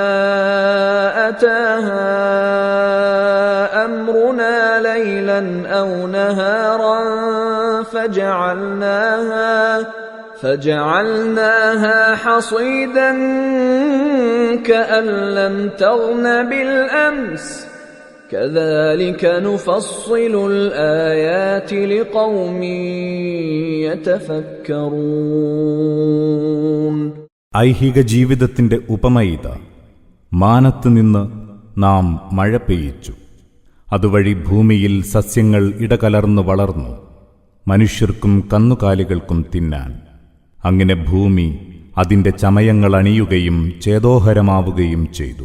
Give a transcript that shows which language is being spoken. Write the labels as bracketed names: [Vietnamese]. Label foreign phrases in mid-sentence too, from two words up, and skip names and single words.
[Arabic] أتاها أمرنا ليلا أو نهارا فجعلناها حصيدا كأن لم تغن بالأمس كذلك نفصل الآيات لقوم يتفكرون. [Malayalam] ഐഹിക ജീവിതത്തിന്റെ ഉപമയിത മാനത്തുനിന്ന് നാം മഴ പെയ്യിച്ചു. അതുവഴി ഭൂമിയിൽ സസ്യങ്ങൾ ഇടകലർന്നു വളർന്നു, മനുഷ്യർക്കും കന്നുകാലികൾക്കും തിന്നാൻ. അങ്ങനെ ഭൂമി അതിന്റെ ചമയങ്ങൾ അണിയുകയും ചേതോഹരമാവുകയും ചെയ്തു.